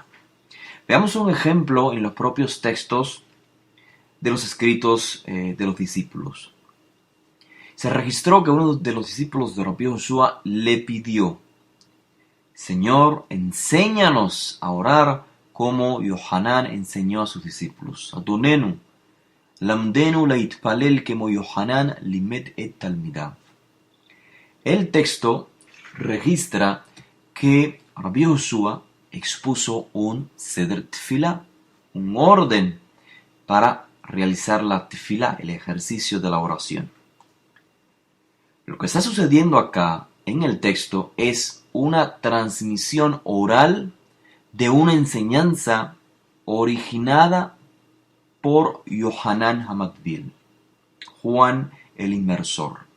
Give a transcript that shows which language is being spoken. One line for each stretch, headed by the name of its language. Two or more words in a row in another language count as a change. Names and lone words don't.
Spanish: Veamos un ejemplo en los propios textos de los escritos de los discípulos. Se registró que uno de los discípulos de Rabbi Joshua le pidió: Señor, enséñanos a orar como Yohanan enseñó a sus discípulos.
Hebrew: Adonenu, lamdenu leitpalel como Yohanan limet et talmidav.
Spanish: El texto registra que Rabbi Joshua expuso un
Hebrew: seder tefilá,
Spanish: un orden para realizar la tefilá, el ejercicio de la oración. Lo que está sucediendo acá en el texto es una transmisión oral de una enseñanza originada por Yohanan Hamakbil, Juan el Inmersor.